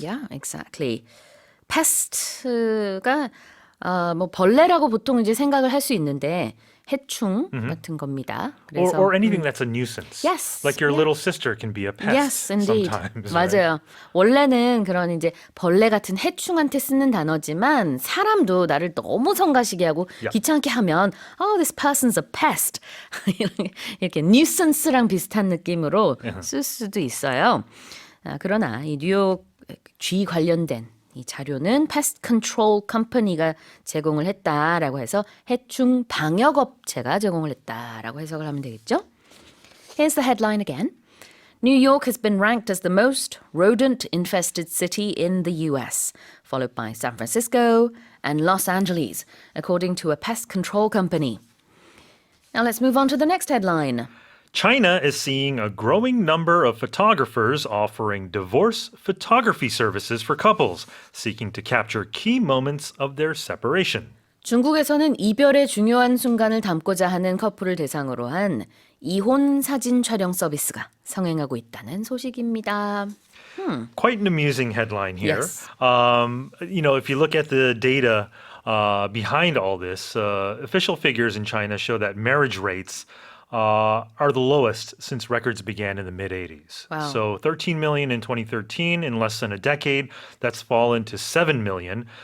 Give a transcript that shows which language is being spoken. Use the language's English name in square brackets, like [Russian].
[English] Yeah, exactly. [Korean] pest가 뭐 벌레라고 보통 이제 생각을 할 수 있는데 해충 같은 겁니다. 그래서 [English] Or anything that's a nuisance. Yes, Like your yeah. little sister can be a pest Yes, indeed. sometimes. [Korean] 맞아요. 원래는 그런 이제 벌레 같은 해충한테 쓰는 단어지만 사람도 나를 너무 성가시게 하고 [English] Yeah. [Korean] 귀찮게 하면 [English] this person's a pest. [Korean] 이렇게 nuisance랑 비슷한 느낌으로 쓸 수도 있어요. 그러나 이 뉴욕 쥐 관련된 이 자료는 Pest Control Company가 제공을 했다라고 해서 해충 방역 업체가 제공을 했다라고 해석을 하면 되겠죠? [English] Here's the headline again. New York has been ranked as the most rodent-infested city in the US, followed by San Francisco and Los Angeles, according to a pest control company. Now let's move on to the next headline. China is seeing a growing number of photographers offering divorce photography services for couples seeking to capture key moments of their separation. [Korean] 중국에서는 이별의 중요한 순간을 담고자 하는 커플을 대상으로 한 이혼 사진 촬영 서비스가 성행하고 있다는 소식입니다. [English] Quite an amusing headline here. Yes. If you look at the data behind all this, official figures in China show that marriage rates are the lowest since records began in the mid-80s. Wow. So 13 million in 2013, in less than a decade, that's fallen to 7 million.